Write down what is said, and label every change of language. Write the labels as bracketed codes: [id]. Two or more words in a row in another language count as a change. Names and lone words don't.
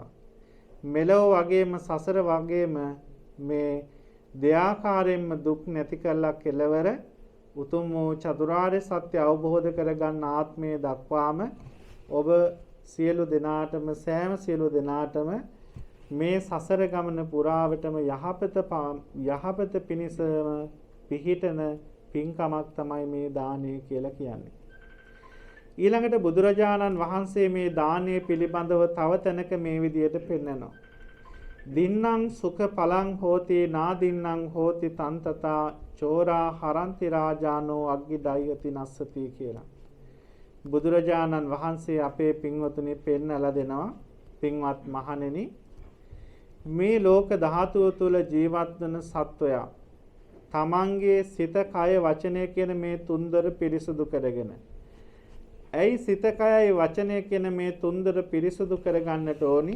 [si] මෙලොව වගේම සසර වගේම මේ දෙආකාරයෙන්ම දුක් නැති කරලා කෙලවර උතුම් වූ චතුරාර්ය සත්‍ය අවබෝධ කරගන්න ආත්මය දක්වාම ඔබ සියලු දෙනාටම සෑම සියලු දෙනාටම මේ සසර ගමන පුරාවටම යහපත පිණිසම පිහිටන පින්කමක් තමයි මේ දානය කියලා කියන්නේ. ඊළඟට බුදුරජාණන් වහන්සේ මේ දානය පිළිබඳව තව තැනක මේ විදියට පෙන්නනවා. [pi] දින්නම් සුඛ පලං හෝති නාදින්නම් හෝති තන්තතා චෝරා හරන්ති රාජානෝ අග්ගි දයති නස්සති [si] කියලා. බුදුරජාණන් වහන්සේ අපේ පින්වතුනි පෙන්නලා දෙනවා පින්වත් මහණෙනි මේ ලෝක ධාතුව තුල ජීවත් වන සත්වයා තමන්ගේ සිත කය වචනය කියන මේ තුන්දර පිරිසුදු කරගෙන ඇයි සිත කයයි වචනය කියන මේ තුන්දර පිරිසුදු කරගන්නට ඕනි?